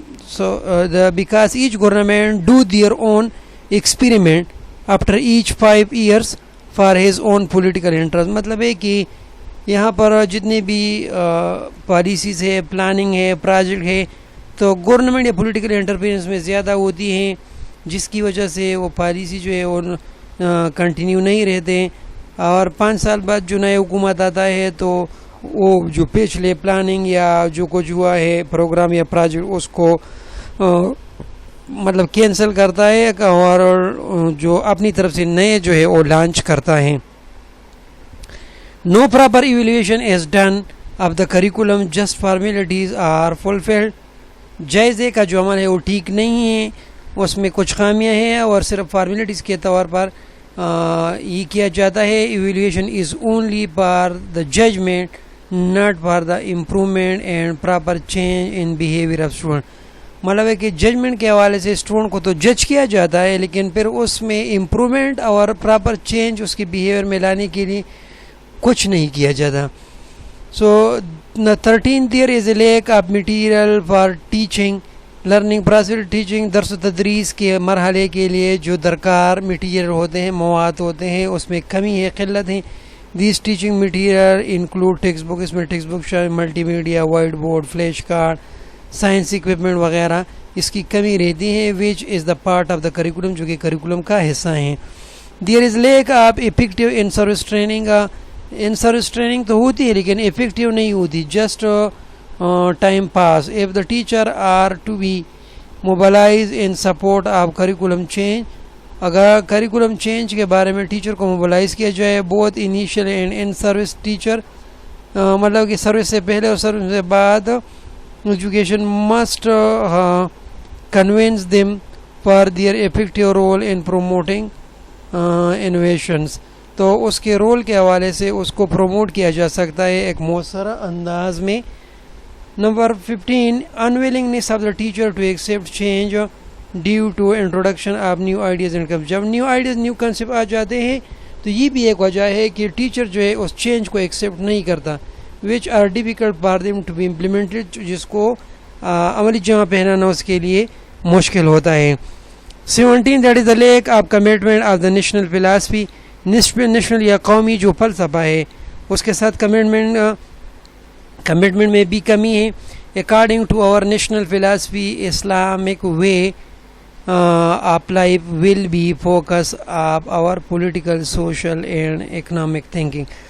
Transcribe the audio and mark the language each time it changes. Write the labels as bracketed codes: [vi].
[en] So because each government do their own experiment after each 5 years for his own political interest. [ur] مطلب ہے کہ یہاں پر جتنے بھی پالیسیز ہے, پلاننگ ہے, پروجیکٹ ہے, تو گورنمنٹ یا پولیٹیکل انٹرفیئرنس میں زیادہ ہوتی ہیں, جس کی وجہ سے وہ پالیسی جو ہے وہ کنٹینیو نہیں رہتے ہیں, اور 5 سال بعد جو نئے حکومت آتا ہے تو وہ جو پچھلے پلاننگ یا جو کچھ ہوا ہے پروگرام یا پروجیکٹ اس کو مطلب کینسل کرتا ہے اور جو اپنی طرف سے نئے جو ہے وہ لانچ کرتا ہے. [en] No proper evaluation is done of the curriculum, just formalities are fulfilled. [ur] جائزے کا جو عمل ہے وہ ٹھیک نہیں ہے, اس میں کچھ خامیاں ہیں اور صرف فارمیلٹیز کے طور پر یہ کیا جاتا ہے. [en] Evaluation is only for the judgement, not for the improvement and proper change in behaviour of student. [ur] مطلب ہے کہ ججمنٹ کے حوالے سے اسٹوڈنٹ کو تو جج کیا جاتا ہے, لیکن پھر اس میں امپرومنٹ اور پراپر چینج اس کے بیہیویئر میں لانے کے لیے کچھ نہیں کیا جاتا. [en] So the 13th year is a lack of material for teaching, learning process. [ur] teaching درس و تدریس کے مرحلے کے لیے جو درکار میٹیریل ہوتے ہیں, مواد ہوتے ہیں, اس میں کمی ہے, قلت ہے. [en] These teaching material include [ur] text book, اس میں ٹیکسٹ بک شامل, multi media, white board, flash card, science equipment وغیرہ, اس کی کمی رہتی ہے. [en] which is the part of the curriculum, [ur] جو کہ کریکولم کا حصہ ہیں. [en] There is lack of effective in-service training. [ur] In service training تو ہوتی ہے لیکن افیکٹیو نہیں ہوتی, just time pass. [en] if the teacher are to be mobilise in support of curriculum change, [ur] اگر کریکولم چینج کے بارے میں ٹیچر کو موبلائز کیا جائے, [en] بہت initial and in service teacher, [ur] مطلب کہ سروس سے پہلے اور سروس سے بعد, [en] Education must convince them for their effective role in promoting innovations. [ur] تو اس کے رول کے حوالے سے اس کو پروموٹ کیا جا سکتا ہے ایک مؤثر انداز میں. [en] نمبر 15, unwillingness of the teacher to accept change due to introduction of new ideas and concepts. [ur] جب نیو آئیڈیاز, نیو کنسیپٹ آ جاتے ہیں تو یہ بھی ایک وجہ ہے کہ ٹیچر جو ہے اس چینج کو ایکسیپٹ نہیں کرتا. [en] which are difficult for them to be implemented, [ur] جس کو عملی جمع پہنانا اس کے لیے مشکل ہوتا ہے. [en] 17, that is the lack of commitment of the national philosophy. [ur] National یا قومی جو فلسفہ ہے اس کے ساتھ کمٹمنٹ میں بھی کمی ہے. [en] According to our national philosophy, Islamic way of life will be focus of our political, social and economic thinking.